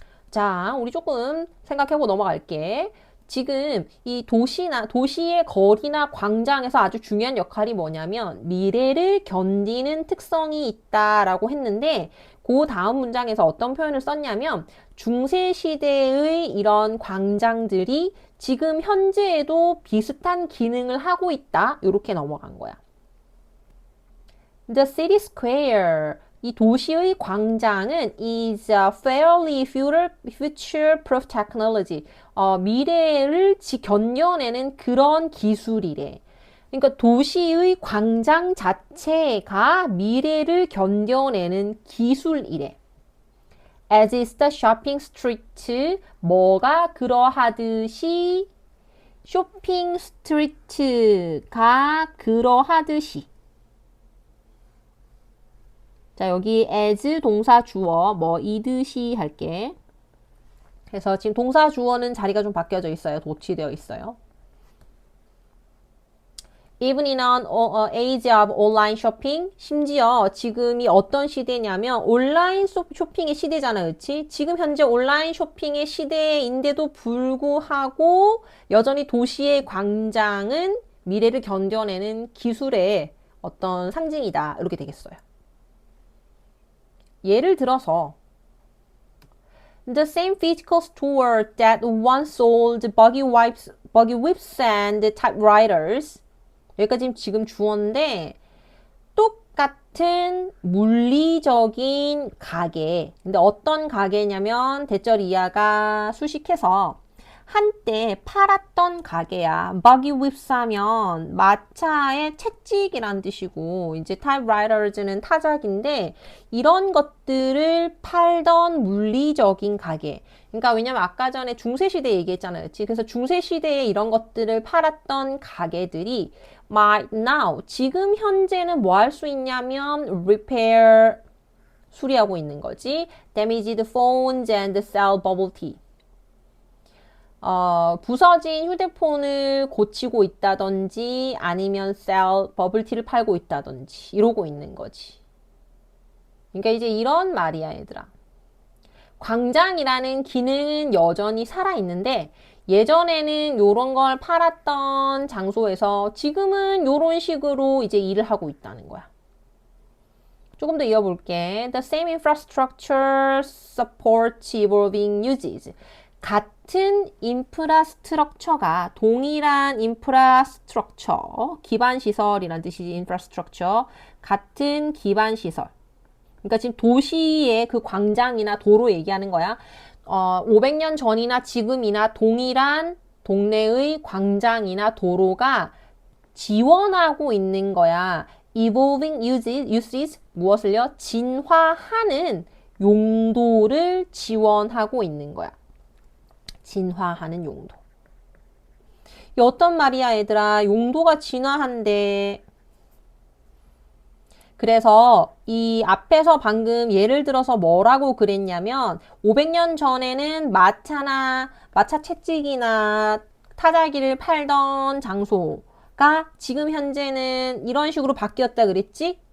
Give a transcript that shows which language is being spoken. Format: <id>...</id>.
<ko>자, 우리 조금 생각해보고 넘어갈게. 지금 이 도시의 거리나 광장에서 아주 중요한 역할이 뭐냐면 미래를 견디는 특성이 있다라고 했는데 그 다음 문장에서 어떤 표현을 썼냐면 중세시대의 이런 광장들이 지금 현재에도 비슷한 기능을 하고 있다. 이렇게 넘어간 거야.</ko> <en>The city square.</en> <ko>이 도시의 광장은</ko> <en>is a fairly future-proof technology.</en> <ko>미래를 견뎌내는 그런 기술이래. 그러니까 도시의 광장 자체가 미래를 견뎌내는 기술이래.</ko> <en>As is the shopping street.</en> <ko>뭐가 그러하듯이 쇼핑 스트리트가 그러하듯이. 자, 여기 as 동사 주어 이듯이 할게. 그래서 지금 동사 주어는 자리가 좀 바뀌어져 있어요. 도치되어 있어요.</ko> <en>Even in an age of online shopping,</en> <ko>심지어 지금이 어떤 시대냐면 온라인 쇼핑의 시대잖아, 그렇지? 지금 현재 온라인 쇼핑의 시대인데도 불구하고 여전히 도시의 광장은 미래를 견뎌내는 기술의 어떤 상징이다. 이렇게 되겠어요. 예를 들어서</ko> <en>The same physical store that once sold buggy whips and typewriters.</en> <ko>여기까지 지금 주어인데 똑같은 물리적인 가게. 근데 어떤 가게냐면 대절 이하가 수식해서 한때 팔았던 가게야. buggy whips 하면 마차의 채찍이란 뜻이고 이제 typewriters는 타작인데 이런 것들을 팔던 물리적인 가게. 그러니까 왜냐면 아까 전에 중세시대 얘기했잖아요. 그치? 그래서 중세시대에 이런 것들을 팔았던 가게들이</ko> <en>might now</en> <ko>지금 현재는 뭐 할 수 있냐면 repair 수리하고 있는 거지.</ko> <en>damaged phones and sell bubble tea.</en> <ko>부서진 휴대폰을 고치고 있다든지 아니면 버블티를 팔고 있다든지 이러고 있는 거지. 그러니까 이제 이런 말이야, 얘들아. 광장이라는 기능은 여전히 살아있는데 예전에는 요런 걸 팔았던 장소에서 지금은 요런 식으로 이제 일을 하고 있다는 거야. 조금 더 이어볼게.</ko> <en>The same infrastructure supports evolving uses.</en> <ko>같은 인프라스트럭처가 동일한 인프라스트럭처 기반시설이란 뜻이지. 인프라스트럭처 같은 기반시설. 그러니까 지금 도시의 그 광장이나 도로 얘기하는 거야. 500년 전이나 지금이나 동일한 동네의 광장이나 도로가 지원하고 있는 거야.</ko> <en>Evolving uses</en> <ko>무엇을요? 진화하는 용도를 지원하고 있는 거야. 진화하는 용도. 이 어떤 말이야, 얘들아? 용도가 진화한대. 그래서 이 앞에서 방금 예를 들어서 뭐라고 그랬냐면 500년 전에는 마차 채찍이나 타자기를 팔던 장소가 지금 현재는 이런 식으로 바뀌었다 그랬지?</ko>